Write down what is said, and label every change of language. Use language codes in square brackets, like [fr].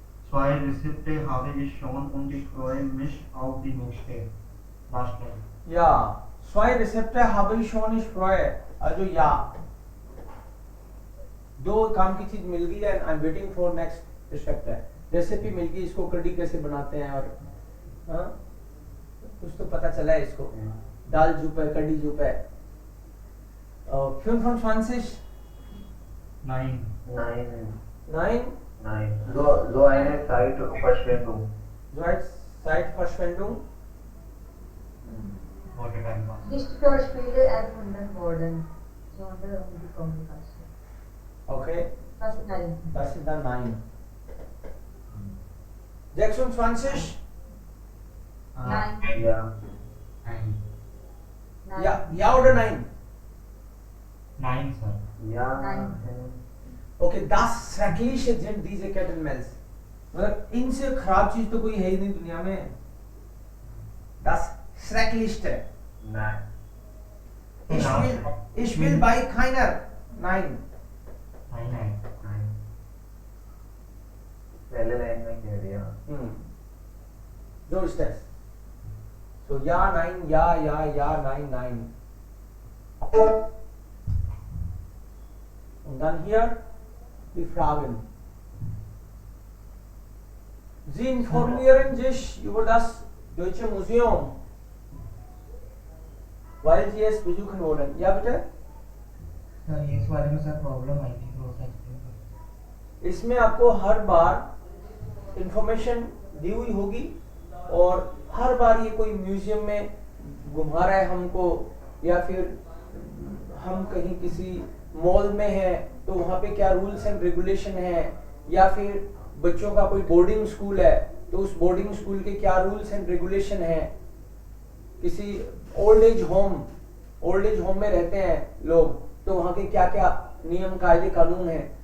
[de] Zwei Rezepte habe ich schon und ich freue mich auf die nächste. [en] Last line. [de] Ja, zwei Rezepte habe ich schon, ich freue. Also ja. [hi] दो काम की चीज मिल गई है. [en] I am waiting for next recipe. [hi] Recipe मिल गई, इसको कड़ी कैसे बनाते हैं, और हाँ कुछ तो पता चला है इसको. दाल जुप है, कड़ी जुप है. 25 9. 9 [de] So eine Zeitverschwendung. Zeitverschwendung. [en] What a time pass. [de] Nicht für Spiele erfunden worden, sondern um die Kommunikation. Okay, Das ist nein. das ist dann 9. 26. Nein. या 9. Nein. Ja oder nein? 9 sir. या ओके. das schreckliche sind diese Kettenmails. [hi] मतलब इनसे खराब चीज तो कोई है ही नहीं दुनिया में. [de] das schrecklichste. [hi] नहीं [de] Ich will bei keiner. Nein. 9. [hi] पहले लाइन में कह दिया [de] So ist das. So ja, nein, ja, nein, nein. Und dann hier die Fragen. Sie informieren sich über das Deutsche Museum. weil sie es besuchen wollen. Ja bitte? [hi] Sir ये इस बारे में sir problem आई थी थोड़ा सा explain कर। इसमें आपको हर बार इंफॉर्मेशन दी हुई होगी और हर बार ये कोई म्यूजियम में घुमा रहा है हमको, या फिर हम कहीं किसी मॉल में है तो वहाँ पे क्या रूल्स एंड रेगुलेशन है, या फिर बच्चों का कोई बोर्डिंग स्कूल है तो उस बोर्डिंग स्कूल के क्या रूल्स एंड रेगुलेशन है, किसी ओल्ड एज होम में रहते हैं लोग तो वहाँ के क्या क्या नियम कायदे कानून है।